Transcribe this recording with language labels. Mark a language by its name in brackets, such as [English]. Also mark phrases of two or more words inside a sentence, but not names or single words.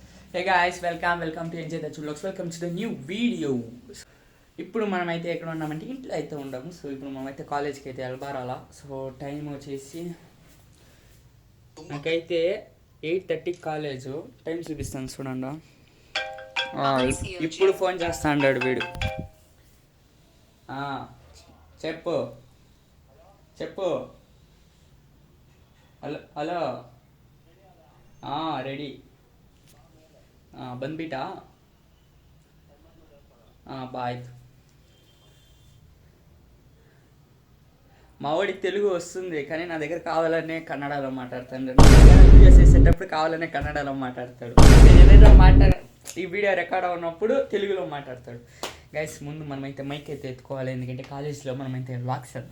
[English] Hey guys, welcome to NJ The Vlogs. Welcome to the new video. [Telugu] ఇప్పుడు మనమైతే ఎక్కడ ఉన్నామంటే ఇంట్లో అయితే ఉండము. సో ఇప్పుడు మనమైతే కాలేజ్కి అయితే వెళ్ళాలా. సో టైం వచ్చేసి నాకైతే 8:30 కాలేజు. టైం చూపిస్తాను చూడండి. ఇప్పుడు ఫోన్ చేస్తా అన్నాడు వీడు. చెప్పు హలో రెడీ [Kannada] ಬಂದ್ಬಿಟ್ಟಾ ಆಯ್ತು. [Telugu] మా వాడికి తెలుగు వస్తుంది కానీ నా దగ్గర కావాలనే కన్నడలో మాట్లాడతాడు. వీడియోస్ చేసేటప్పుడు కావాలనే కన్నడలో మాట్లాడతాడు. ఏదైనా ఈ వీడియో రికార్డ్ అవునప్పుడు తెలుగులో మాట్లాడతాడు. గైస్ ముందు మనమైతే మైక్ అయితే ఎత్తుకోవాలి, ఎందుకంటే కాలేజీలో మనమైతే వ్లాగ్స్ చేద్దాం.